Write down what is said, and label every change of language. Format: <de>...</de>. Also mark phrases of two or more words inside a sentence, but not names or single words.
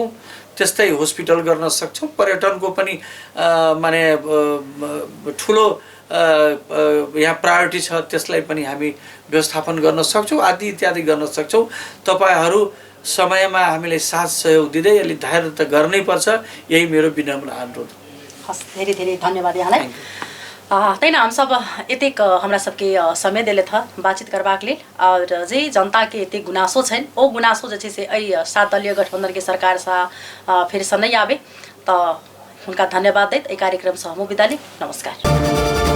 <ne>त्यस्तै हस्पिटल गर्न सक्छौँ। पर्यटनको पनि माने ठुलो यहाँ प्रायोरिटी छ, त्यसलाई पनि हामी व्यवस्थापन गर्न सक्छौँ आदि इत्यादि गर्न सक्छौँ। तपाईहरू समयमा हामीले साथ सहयोग दिँदै यसले धैर्य त गर्नै पर्छ, यही मेरो विनम्र अनुरोध। हस्, धेरै धेरै धन्यवाद यहाँलाई।</ne> <mai>तैन हम सब एतेक हमरा सबके समय देले था बातचीत करबाक लेल और जे जनता के एतेक गुनासो छन् ओ गुनासो जे छै से एहि 7 दलीय गठबंधन के सरकार सा फिर से नहीं आवे। तो हुनका धन्यवाद दैत एहि कार्यक्रम से हम विदा ली। नमस्कार।</mai>